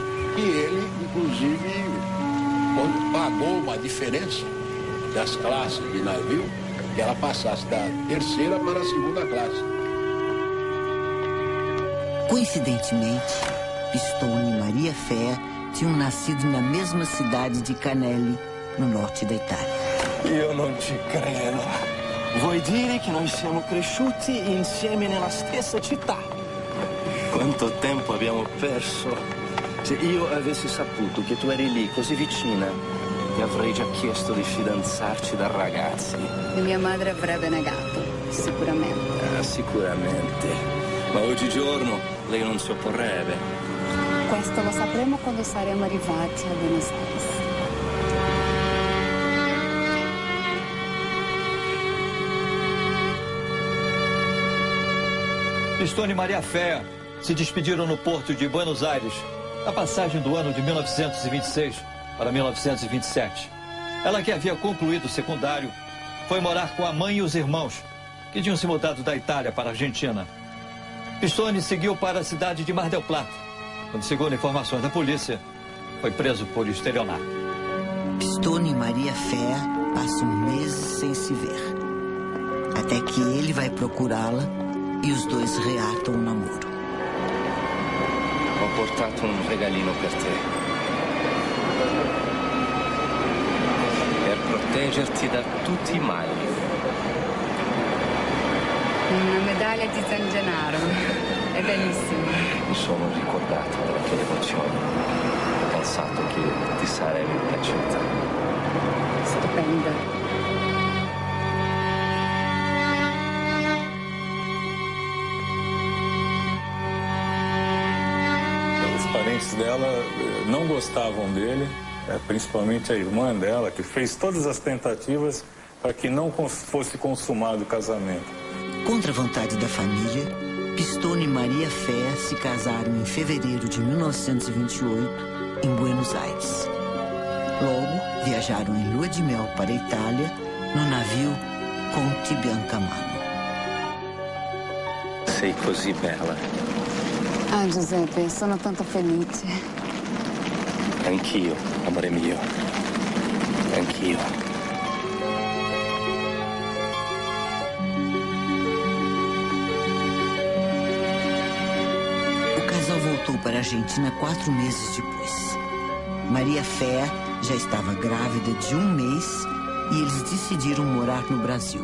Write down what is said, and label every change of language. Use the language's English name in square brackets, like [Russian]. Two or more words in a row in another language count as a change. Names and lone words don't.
[Portuguese] E ele, inclusive, pagou uma diferença das classes de navio, que ela passasse da 3ª para a 2ª classe. Coincidentemente, Pistone e Maria Fea tinham nascido na mesma cidade de Canelli, no norte da Itália. [Italian] Io non ci credo. Vuoi dire che noi siamo cresciuti insieme nella stessa città? Quanto tempo abbiamo perso. Se io avessi saputo che tu eri lì, così vicina, ti avrei già chiesto di fidanzarci da ragazzi. E mia madre avrebbe negato, sicuramente. Sicuramente. Ma oggigiorno lei non si opporrebbe. Questo lo sapremo quando saremo arrivati a Buenos Aires. [Portuguese] Pistone e Maria Fea se despediram no porto de Buenos Aires, na passagem do ano de 1926 para 1927. Ela, que havia concluído o secundário, foi morar com a mãe e os irmãos, que tinham se mudado da Itália para a Argentina. Pistone seguiu para a cidade de Mar del Plata, onde, segundo informações da polícia, foi preso por estelionato. Pistone e Maria Fea passam meses sem se ver, até que ele vai procurá-la e os dois reatam o namoro. [Italian] Ho portato un regalino per te. Per proteggerti da tutti i mali. Una medaglia di San Gennaro. È bellissima. Mi sono ricordato della tua devozione. Ho pensato che ti sarebbe piaciuta. Stupenda. [Portuguese] Os parentes dela não gostavam dele, principalmente a irmã dela, que fez todas as tentativas para que não fosse consumado o casamento. Contra a vontade da família, Pistone e Maria Fea se casaram em fevereiro de 1928, em Buenos Aires. Logo, viajaram em lua de mel para a Itália, no navio Conte Biancamano. [Italian] Sei così bella. Ah, Giuseppe, sono tanto felice. Anch'io, amore mio. Anch'io. [Portuguese] O casal voltou para a Argentina 4 meses depois. Maria Fea já estava grávida de 1 mês e eles decidiram morar no Brasil.